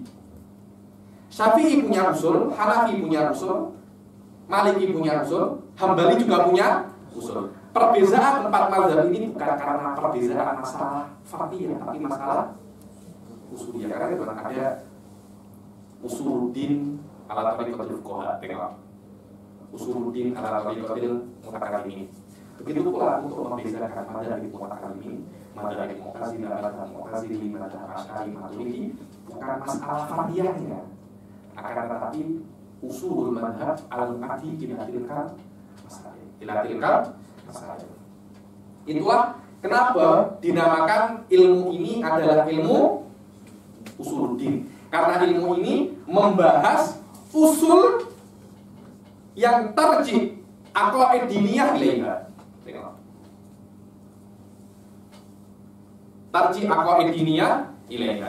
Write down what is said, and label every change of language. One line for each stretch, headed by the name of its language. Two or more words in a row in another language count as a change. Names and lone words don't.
Indonesian: Syafi'i punya usul, Hanafi punya usul, Maliki punya usul, Hambali juga punya usul. Perbedaan empat mazhab ini bukan karena perbedaan masalah fardhiyah, tapi masalah usuliyah. Karena itu ada
Arabic: أصول الدين على طريقة الفقهاء,
Indonesian: tengok.
Arabic: أصول الدين على طريقة المتكلمين.
Indonesian: Begitu pula untuk membedakan mazhab mutakallimin, mazhab Mu'tazilah, mazhab Mu'tazili, mazhab Asy'ari, Maturidi, bukan masalah fardhiyahnya, akan tetapi
Arabic: أصول المذهب المؤدي إلى تلك المسائل.
Indonesian: Itulah kenapa dinamakan ilmu ini adalah ilmu usuluddin. Karena ilmu ini membahas usul yang
Arabic: ترجع العقائد الدينية إليها. ترجع العقائد الدينية إليها.